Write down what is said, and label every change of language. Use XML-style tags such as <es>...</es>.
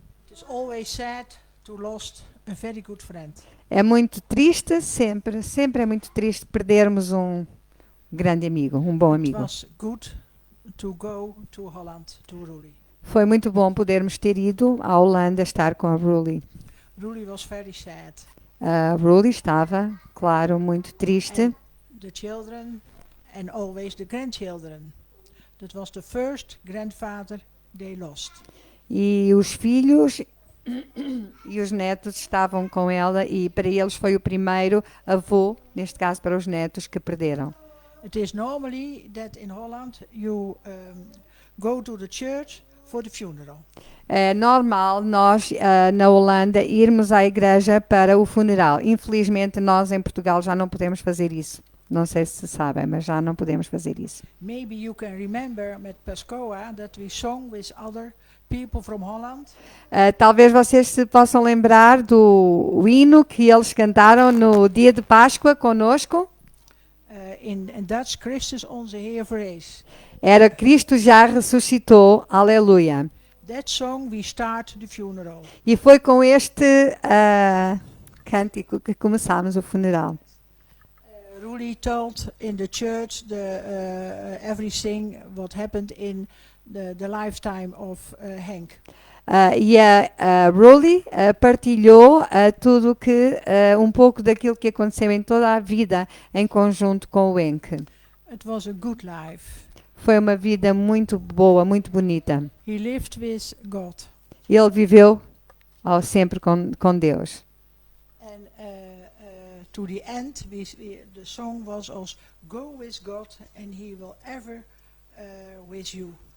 <en>It's always sad to lost a very good friend.</en> <pt>É muito triste, sempre é muito triste perdermos um grande amigo, um bom</pt> <en>It</en> <pt>amigo.</pt> <en>was good to go to Holland to Ruli.</en> <pt>Foi muito bom podermos ter ido à Holanda estar com a Ruli.</pt> <en>Ruli was very sad.</en> <pt>A Ruli estava, claro, muito triste.</pt> <en>And the children and always the grandchildren. That was the first grandfather they lost.</en> <pt>E os filhos e os netos estavam com ela e para eles foi o primeiro avô, neste caso para os netos, que perderam.</pt> <en>It is normally that in Holland you go to the church for the funeral.</en> <pt>É normal nós, na Holanda, irmos à igreja para o funeral. Infelizmente, nós em Portugal já não podemos fazer isso. Não sei se sabem, mas já não podemos fazer isso.</pt> <en>Maybe you can remember met Pascoa that we sung with other people from Holland.</en> <pt>Talvez vocês se possam lembrar do hino que eles cantaram no dia de Páscoa conosco.</pt> <en>In Dutch,</en> <nl>Christus onze Heer verrees.</nl> <pt>Era Cristo já ressuscitou, aleluia.</pt> <en>That song we start the funeral.</en> <pt>E foi com este cântico que começámos o funeral.</pt> <en>Ruli told in the church everything what happened in the lifetime of Henk.</en> <pt>E a Ruli partilhou tudo que um pouco daquilo que aconteceu em toda a vida em conjunto com o Henk.</pt> <en>It was a good life.</en> <pt>Foi uma vida muito boa, muito bonita.</pt> <en>He lived with God.</en> <pt>Ele viveu sempre com Deus.</pt> <en>And to the end, the song was also "Go with God, and He will ever with you."</en>